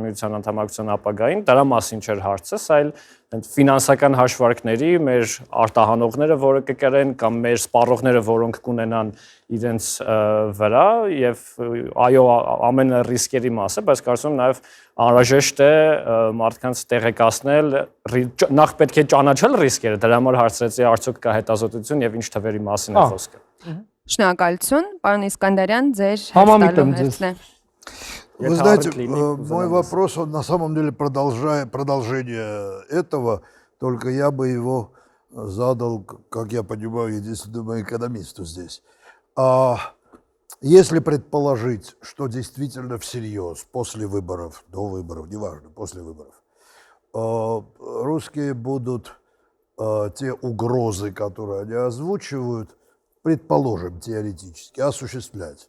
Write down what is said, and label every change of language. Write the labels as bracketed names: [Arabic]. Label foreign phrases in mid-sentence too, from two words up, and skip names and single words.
[Armenian] միության անդամակցության ապագային, դրա մասին չէր հարցը, այլ ֆինանսական հաշվարկների մեր արտահանողները, որը կկրեն կամ մեր սպառողները, որոնք կունենան իրենց վրա եւ այո ամենը ռիսկերի մասը, բայց կարծում եմ նաեւ անհրաժեշտ է մարդկանց տեղեկացնել, նախ պետք է ճանաչել ռիսկերը, դրա համար հարցրեցի արդյոք կա հետազոտություն եւ ինչ թվերի մասին է խոսքը։ Շնորհակալություն, պարոն Իսկանդարյան, ձեր Համամիտում ձեզ։ [Russian] Вы знаете, мой вопрос, он на самом деле продолжение этого, только я бы его задал, как я понимаю, единственному экономисту здесь. Если предположить, что действительно всерьез, после выборов, до выборов, неважно, после выборов, русские будут те угрозы, которые они озвучивают, предположим, теоретически, осуществлять.